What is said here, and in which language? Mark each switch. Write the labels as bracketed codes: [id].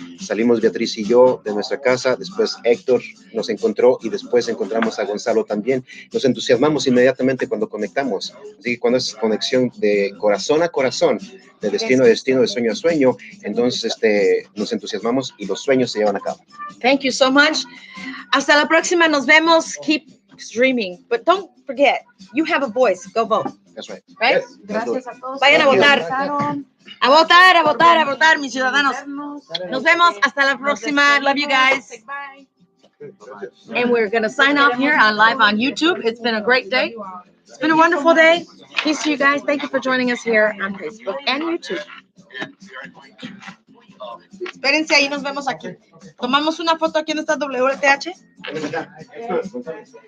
[es] Salimos Beatriz y yo de nuestra casa, después Héctor nos encontró y después encontramos a Gonzalo también. Nos entusiasmamos inmediatamente cuando conectamos. Así que cuando es conexión de corazón a corazón, de destino a destino, de sueño a sueño, entonces nos entusiasmamos y los sueños se llevan a cabo. [en] Thank you so much. [es] Hasta la próxima. Nos vemos. [en] Keep dreaming. But don't forget, you have a voice. Go vote. That's right. Right? Yes, [es] Gracias a todos. Vayan a votar. A votar, a votar, a votar, mis ciudadanos. Nos vemos. Hasta la próxima. [en] Love you guys. And we're going to sign off here on live on YouTube. It's been a great day. It's been a wonderful day. Peace to you guys. Thank you for joining us here on Facebook and YouTube. [es] Espérense, ahí nos vemos aquí. Tomamos una foto aquí en esta WLTH.